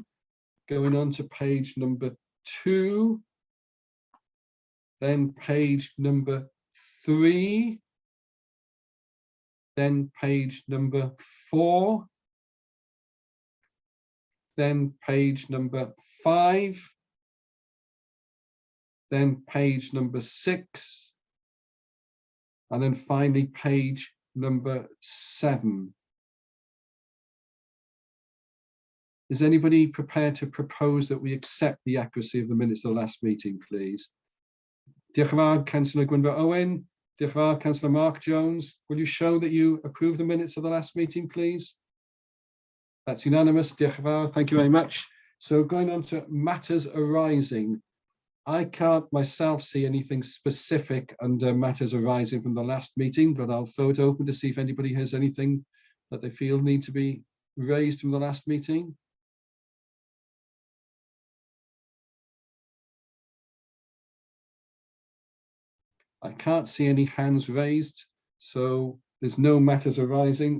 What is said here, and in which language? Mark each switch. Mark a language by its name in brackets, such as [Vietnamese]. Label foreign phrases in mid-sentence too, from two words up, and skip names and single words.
[English] Going on to page number 2, then page number 3, then page number 4, then page number 5, then page number 6, and then finally page number 7. Is anybody prepared to propose that we accept the accuracy of the minutes of the last meeting, please? [Welsh] Diolch yn fawr, Councillor Gwynfor Owen. Diolch yn fawr, Councillor Mark Jones. [English] Will you show that you approve the minutes of the last meeting, please? That's unanimous. [Welsh] Diolch yn fawr. [English] Thank you very much. So going on to matters arising. I can't myself see anything specific under matters arising from the last meeting, but I'll throw it open to see if anybody has anything that they feel need to be raised from the last meeting. I can't see any hands raised, so there's no matters arising.